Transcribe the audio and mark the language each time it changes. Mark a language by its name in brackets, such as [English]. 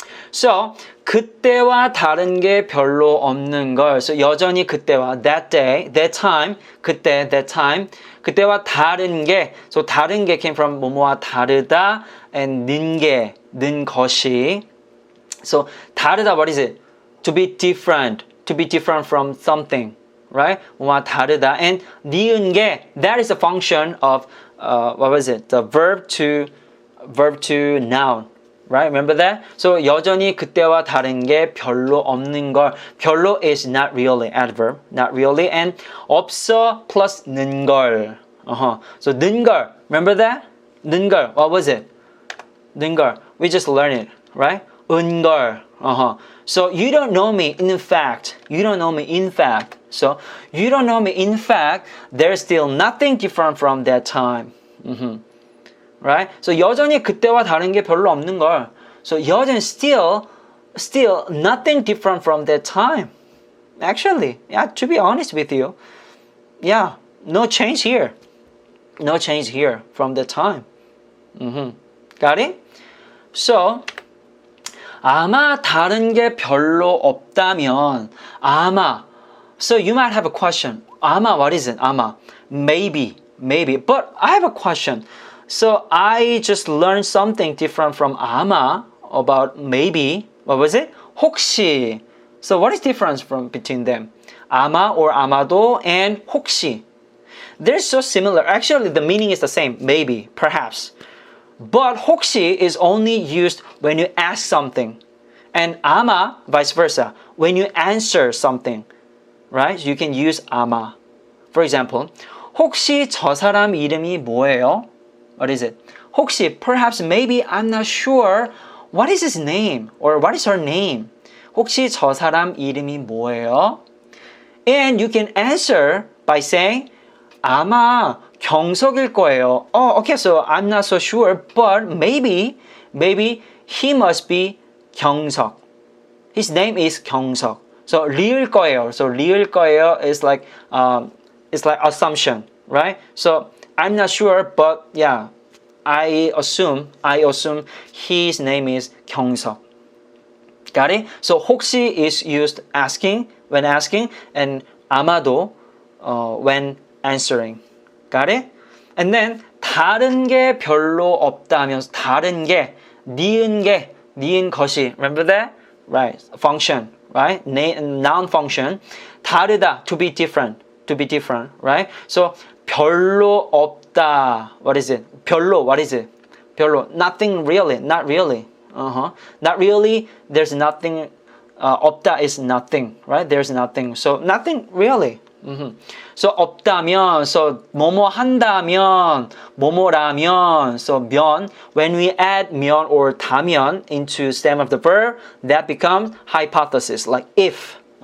[Korean] So 그때와 다른 게 별로 없는 걸. [English] So [Korean] 여전히 그때와 [English] that day, that time, 그때, that time. [Korean] 그때와 다른 게. So 다른 게 [English] came from [Korean] 뭐뭐와 다르다 and 는 것이. [English] So 다르다, what is it? To be different from something, right? [Korean] 뭐뭐와 다르다. [English] And 니은 게, that is a function of what was it? The verb to noun. Right? Remember that? [Korean] So 여전히 그때와 다른 게 별로 없는 걸. [English] 별로 is not really adverb, not really. [Korean] And 없어 plus 는 걸. [English] So 는 걸. Remember that? 는 걸. What was it? 는 걸. We just learned it, right? [Korean] 은 걸. [English] So you don't know me in fact. You don't know me in fact. So you don't know me in fact. There's still nothing different from that time. Right? [Korean] So 여전히 그때와 다른 게 별로 없는 걸. [English] So 여전히 still nothing different from that time. Actually, yeah, to be honest with you, yeah, no change here. No change here from that time. Got it? [Korean] So 아마 다른 게 별로 없다면 아마. [English] So you might have a question. 아마, what is it? 아마. Maybe. But I have a question. So I just learned something different from 아마 about maybe. What was it? 혹시. So what is the difference between them? [Korean] 아마 or 아마도 and 혹시. [English] They're so similar. Actually, the meaning is the same. Maybe, perhaps. But 혹시 is only used when you ask something. And 아마, vice versa, when you answer something. Right? You can use 아마. For example, [Korean] 혹시 저 사람 이름이 뭐예요? [English] What is it? 혹시, perhaps, maybe, I'm not sure. What is his name? Or what is her name? [Korean] 혹시 저 사람 이름이 뭐예요? [English] And you can answer by saying [Korean] 아마 경석일 거예요. [English] Oh, okay, so I'm not so sure, but maybe he must be 경석. His name is 경석. [Korean] So 리을 거예요. [English] So 리을 거예요 is like assumption, right? So I'm not sure, but yeah, I assume his name is 경석. Got it? So 혹시 is used when asking, and 아마도 when answering. Got it? [Korean] And then 다른 게 별로 없다면 다른 게 니은 것이. [English] Remember that? Right. Function, right? Noun function. 다르다, to be different, right? So 별로 없다. What is it? 별로, what is it? 별로, nothing really, not really. Not really, there's nothing. 없다 is nothing, right? There's nothing. So nothing really. [Korean] So 없다면, so 뭐뭐 한다면, 뭐뭐라면. [English] So 면, when we add 면 or 다면 into stem of the verb, that becomes hypothesis, like if.